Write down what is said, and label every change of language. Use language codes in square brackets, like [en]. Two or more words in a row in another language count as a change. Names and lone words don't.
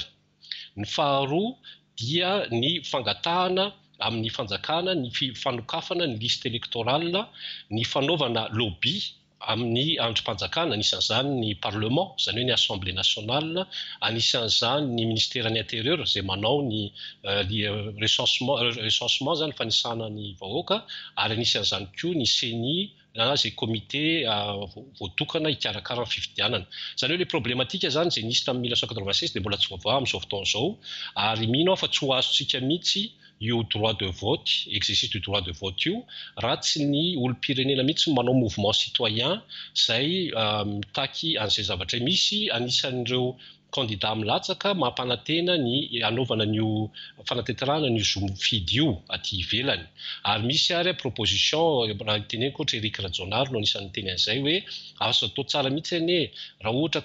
[mg] Ny faharoa dia ny fangatahana amin'ny fanjakana, ny fanokafana ny [fr] liste électorale, [mg] ny fanaovana lobby amin'ny androm-panjakana, anisan'izany ny parlement, izany hoe ny [fr] assemblée nationale, [mg] anisan'izany ny ministère-ny intérieur izay manao ny recensement zany fanisana ny vahoaka, ary anisan'izany koa ny CENI izay comité voatokana hikarakara ny fifidianana. Izany hoe le problématika zany izay nisy tamin'ny 1996 dia mbola tsy voavaha amin'izao fotoana izao, ary mino aho fa tsy ho azontsika mihitsy io [fr] droit de vote, exercice du droit de vote [mg] io, raha tsy ny olom-pirenena mihitsy manao [fr] mouvement citoyen [mg] izay mitaky an'izay zavatra misy. Anisan'ireo candidat milatsaka mampanantena ny anaovana nio fanateterana ny zo mifidy io aty ivelany. Ary misy ary proposition raha teneniko ohatra Eric Rajonary no anisan'ny teny an'izay hoe azo atao tsara mihitsy anie raha ohatra